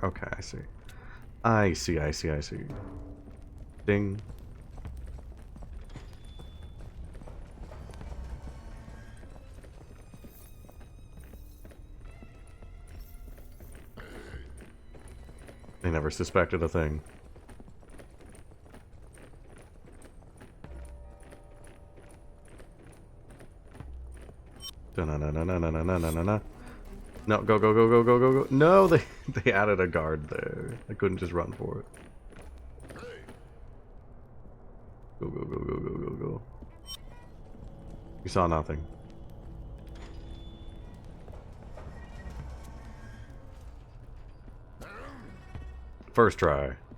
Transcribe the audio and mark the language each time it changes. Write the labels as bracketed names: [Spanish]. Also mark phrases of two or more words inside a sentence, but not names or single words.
[English] Okay, I see. I see, I see, I see. Ding. They never suspected a thing. Da-na-na-na-na-na-na-na-na. No, go, go, go, go, go, go, go. No, they added a guard there. I couldn't just run for it. Go, go, go, go, go, go, go. You saw nothing. First try.